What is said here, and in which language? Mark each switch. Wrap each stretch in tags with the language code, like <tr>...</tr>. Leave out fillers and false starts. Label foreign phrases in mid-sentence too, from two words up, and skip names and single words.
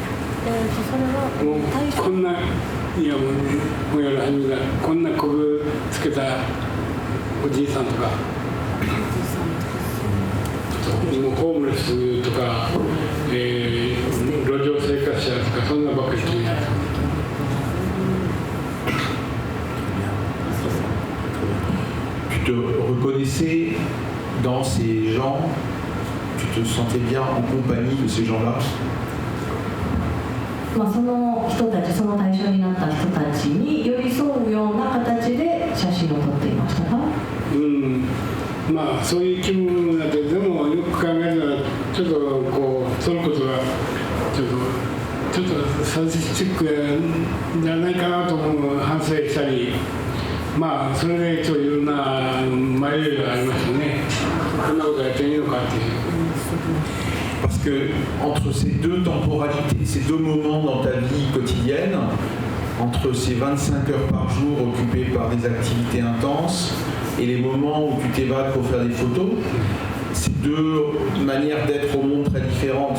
<ja>もうこんな、いやもうやるはずだ、こんなこぶつけたおじいさんとか、もうホームレスとか、路上生活者とか、そんなばっかり気になって。</ja> <fr>Tu te reconnaissais dans ces gens? Tu te sentais bien en compagnie de ces gens-là?</fr> <ja>その人たち、その対象になった人たちに寄り添うような形で写真を撮っていましたか？そういう気分になって、でもよく考えたら、ちょっと撮ることがちょっとサディスティックじゃないかなと思う反省したり、それでいろんな迷いがありましたね。こんなことやっていいのかっていう。</ja> <fr>Parce que entre ces deux temporalités, ces deux moments dans ta vie quotidienne, entre ces 25 heures par jour occupées par des activités intenses et les moments où tu t'évades pour faire des photos, c'est deux manières d'être au monde très différentes.</fr>